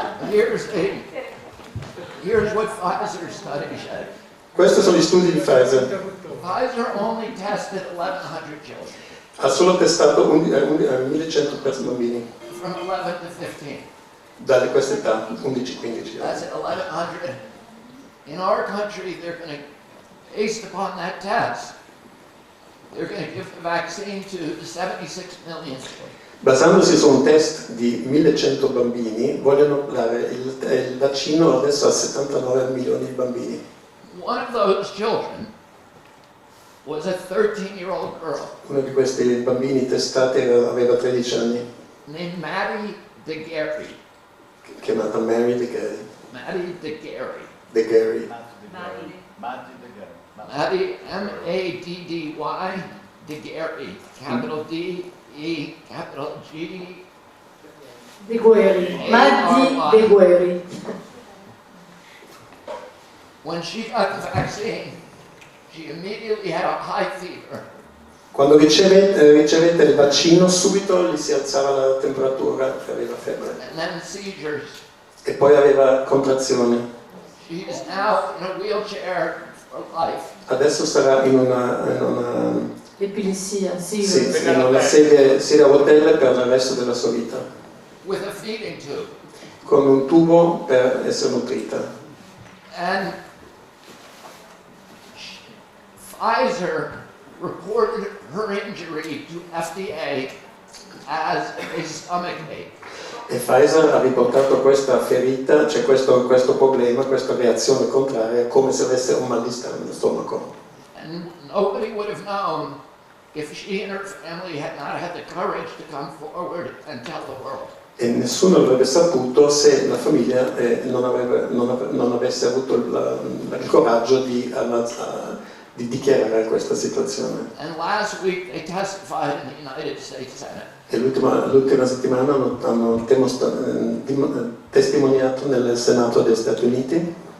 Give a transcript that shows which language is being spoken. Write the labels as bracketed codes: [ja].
[en] Here's what Pfizer study said. [it] Questi sono gli studi di Pfizer. [en] Pfizer only tested 1,100 children. [it] Ha solo testato 1100 bambini, [en] From 11 to 15. [it] da questa età, 11-15 [en] That's [it] anni. [en] 1,100. In our country, they're going to, based upon that test, they're going to give the vaccine to 76 million children. [it] Basandosi su un test di 1100 bambini, vogliono dare il vaccino adesso a 79 milioni di bambini. [en] One of those children was a 13-year-old girl [it] Uno di questi bambini testati aveva 13 anni, [en] named Maddie DeGarry. [it] chiamata Mary DeGarry. [en] Maddie DeGarry. DeGarry. Maddie, M-A-D-D-Y, DeGarry, capital D-E, capital G. De Guerri, Maddi De Guerri. When she got the vaccine, she immediately had a high fever. [it] Quando ricevette il vaccino, subito gli si alzava la temperatura, aveva febbre, [en] And then seizures. [it] e poi aveva contrazioni. [en] She is now in a wheelchair for life. [it] Adesso sarà in una L'epilessia, sì. in una sedia a rotelle per il resto della sua vita, [en] With a feeding tube. [it] con un tubo per essere nutrita. [en] And Pfizer reported her injury to FDA as a stomach ache. [it] E Pfizer ha riportato questa ferita, cioè questo problema, questa reazione contraria, come se avesse un mal di stomaco. [en] And nobody would have known if she and her family had not had the courage to come forward and tell the world. [it] e nessuno avrebbe saputo se la famiglia non avesse avuto il coraggio di dichiarare questa situazione. [en] And last week they testified in the United States Senate. [it] E l'ultima settimana hanno testimoniato nel Senato degli Stati Uniti.